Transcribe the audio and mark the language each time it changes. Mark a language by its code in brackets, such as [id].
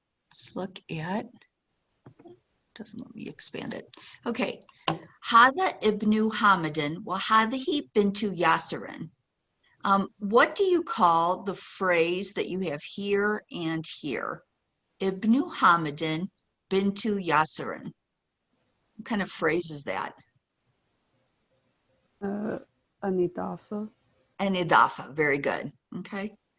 [en] Let's look at, doesn't let me expand it. [ar] Okay, هذا ابن حامد وهذه بنت ياسر. [en] What do you call the phrase that you have here and here? [ar] Ibnu Hamidin bintu Yasirin. [en] What kind of phrase is that? [ar] Anidafa. [en] An idafa. Very good. Okay.